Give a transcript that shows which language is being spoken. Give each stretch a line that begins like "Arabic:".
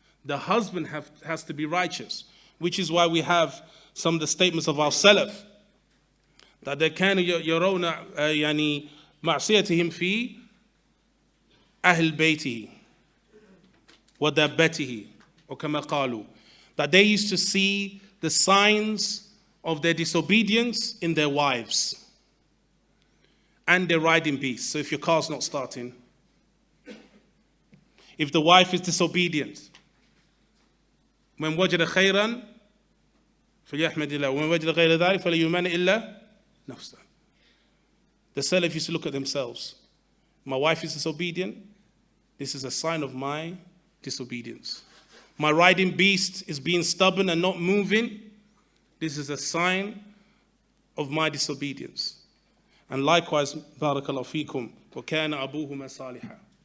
English: The husband has to be righteous, which is why we have some of the statements of our Salaf, that they
Arabic: كانوا يرون يعني معصيتهم في أهل بيته ودابته وكما قالوا,
English: that they used to see the signs of their disobedience in their wives and their riding beasts. So if your car's not starting, if the wife is disobedient,
Arabic: من وجد خيرا فليحمد الله ومن وجد غير ذلك فليؤمن إلا نفسه.
English: The Salaf used to look at themselves. My wife is disobedient. This is a sign of my disobedience. My riding beast is being stubborn and not moving. This is a sign of my disobedience. And likewise, barakallahu feekum,
Arabic: وَكَانَ أَبُوهُمَا صَالِحًا.